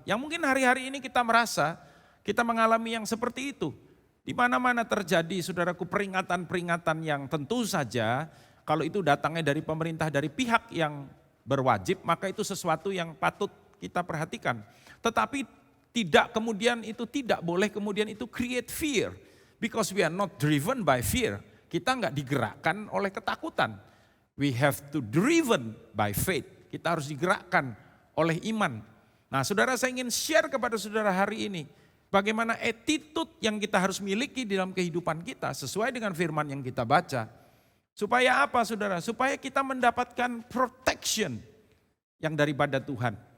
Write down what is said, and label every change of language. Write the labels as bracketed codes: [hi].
[id] Yang mungkin hari-hari ini kita merasa kita mengalami yang seperti itu. Di mana-mana terjadi, saudaraku, peringatan-peringatan yang tentu saja kalau itu datangnya dari pemerintah, dari pihak yang berwajib, maka itu sesuatu yang patut kita perhatikan. Tetapi tidak kemudian itu tidak boleh kemudian itu [en] create fear. Because we are not driven by fear. [id] Kita enggak digerakkan oleh ketakutan. [en] We have to driven by faith. [id] Kita harus digerakkan oleh iman. Nah, saudara, saya ingin share kepada saudara hari ini. Bagaimana attitude yang kita harus miliki di dalam kehidupan kita sesuai dengan firman yang kita baca. Supaya apa, saudara? Supaya kita mendapatkan protection yang daripada Tuhan.